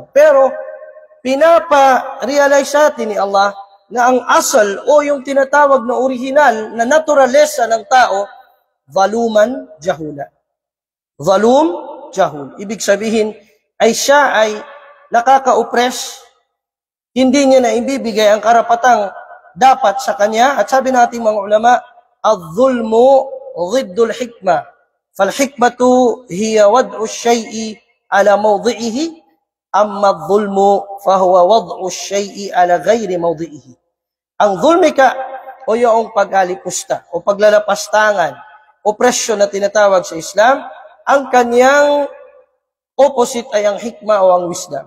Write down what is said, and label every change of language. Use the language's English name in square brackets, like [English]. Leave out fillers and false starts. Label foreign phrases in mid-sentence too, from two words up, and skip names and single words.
[Filipino] Pero, pinapa-realize natin ni Allah na ang asal o yung tinatawag na original na naturalesa ng tao, [Arabic] ظلومًا جهولا. ظلوم، جهول. [Filipino] Ibig sabihin, ay siya ay nakaka-oppress, hindi niya na ibibigay ang karapatang dapat sa kanya. At sabi natin mga ulama, [Arabic] الظلم ضد الحكمة. فالحكمة هي وضع الشيء على موضعه، أما الظلم فهو وضع الشيء على غير موضعه. [Filipino] Ang zulmika o yung pag-alipusta o paglalapastangan, opresyon na tinatawag sa Islam, ang kanyang opposite ay ang hikmah o ang wisdom.